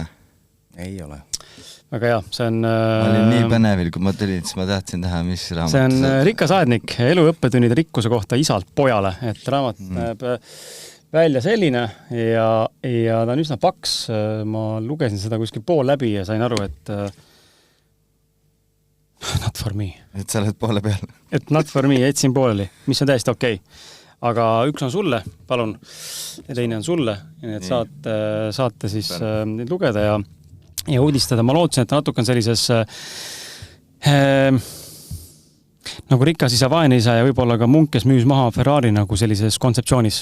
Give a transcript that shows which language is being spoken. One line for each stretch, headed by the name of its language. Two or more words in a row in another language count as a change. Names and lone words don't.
Estonian: Aga jah, see on... Ma olin nii põnevil, kui ma tulin, siis ma tahtsin teha, mis raamat. See on Rikas aednik, elu õppetunnide rikkuse kohta isalt pojale, et raamat näeb välja selline ja ta on üsna paks. Ma lugesin seda kuskil pool läbi ja sain aru, et
English: not for me.
Estonian: Et sa oled poole peal. Et
English: not for me,
Estonian: etsin pooleli, mis on täiesti okei. Aga üks on sulle, palun, ja teine on sulle. Et saate siis neid lugeda ja uudistada. Ma lootsin, et natuke on sellises nagu rikas isa, vaene isa ja võib-olla ka munk, kes müüs maha Ferrari nagu sellises kontseptsioonis.